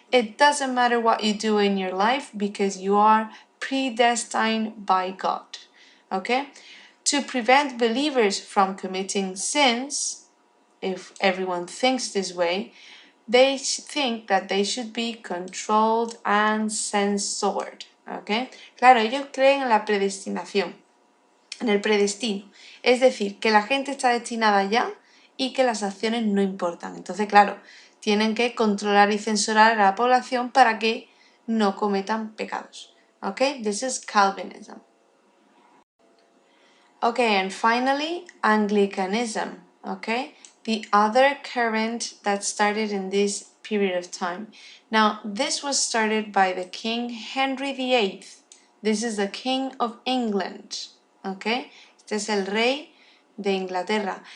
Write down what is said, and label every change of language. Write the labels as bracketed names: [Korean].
[English] It doesn't matter what you do in your life because you are predestined by God. Okay? To prevent believers from committing sins, if everyone thinks this way, they think that they should be controlled and censored. ¿Okay? [Spanish] Claro, ellos creen en la predestinación, en el predestino. Es decir, que la gente está destinada ya y que las acciones no importan. Entonces, claro, tienen que controlar y censurar a la población para que no cometan pecados. [English] ¿Okay? This is Calvinism. Okay, and finally, Anglicanism, okay? The other current that started in this period of time. Now, this was started by the King Henry VIII. This is the King of England, okay? [Spanish] Este es el rey de Inglaterra.